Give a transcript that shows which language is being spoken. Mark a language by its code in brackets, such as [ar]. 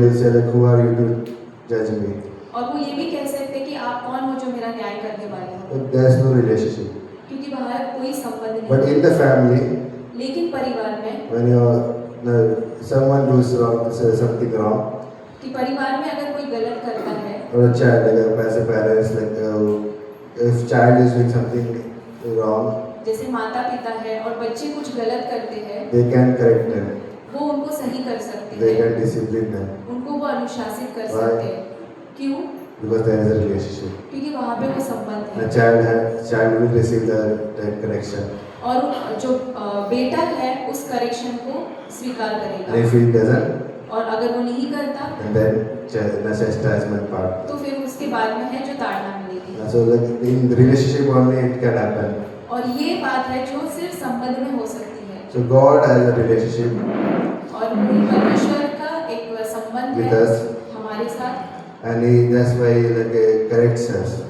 [en] will say like, who are you to judge me? [hi] और वो ये भी कह सकते हैं कि आप कौन हो जो मेरा न्याय करने वाले हो, [en] But there is no relationship. [hi] क्योंकि बाहर कोई संबंध [en] But [hi] नहीं [en] in [hi] है। [en] the family, [hi] लेकिन परिवार में [en] when someone does something wrong, [hi] कि परिवार में अगर कोई गलत करता है, [en] or a child, like as a parents, if child is doing something wrong, [hi] जैसे माता पिता है और बच्चे कुछ गलत करते हैं, [en] they can correct them. [hi] वो उनको सही कर सकते [en] They [hi] हैं, [en] can discipline them [hi] उनको वो अनुशासित कर [en] Why? [hi] सकते हैं। क्यों? [en] because there is a relationship. [hi] क्योंकि वहाँ पे वो संबंध [en] A [hi] है। [en] child will receive the correction. [hi] और जो बेटा है उस करेक्शन को स्वीकार [en] And [hi] करेगा, [en] if he doesn't, [hi] और अगर वो नहीं करता [en] and then the chastisement part. [hi] तो फिर उसके बाद में है जो ताड़ना मिलेगी। [en] So like in the relationship only it can happen. [hi] और ये बात है जो सिर्फ संबंध में हो सकती है। [en] So God has a relationship [hi] और परमेश्वर का एक संबंध [en] with [hi] है [en] us, [hi] हमारे साथ, [en] and that's why he corrects us.